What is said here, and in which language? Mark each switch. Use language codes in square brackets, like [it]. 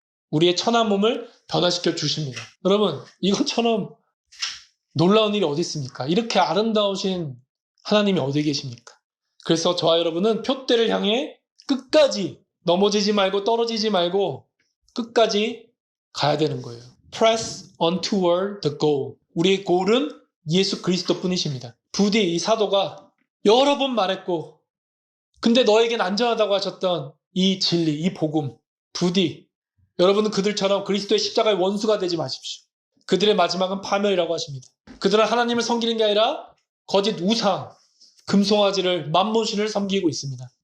[ko] 우리의 천한 몸을 변화시켜 주십니다. 여러분, 이것처럼 놀라운 일이 어디 있습니까? 이렇게 아름다우신 하나님이 어디 계십니까? 그래서 저와 여러분은 표대를 향해 끝까지 넘어지지 말고 떨어지지 말고 끝까지 가야 되는 거예요. [en] Press on toward the goal. [ko] 우리의 goal은 예수 그리스도 뿐이십니다. 부디 이 사도가 여러 번 말했고 근데 너에겐 안전하다고 하셨던 이 진리, 이 복음, 부디 여러분은 그들처럼 그리스도의 십자가의 원수가 되지 마십시오. 그들의 마지막은 파멸이라고 하십니다. 그들은 하나님을 섬기는 게 아니라 거짓 우상, 금송아지를 만몬신을 섬기고 있습니다.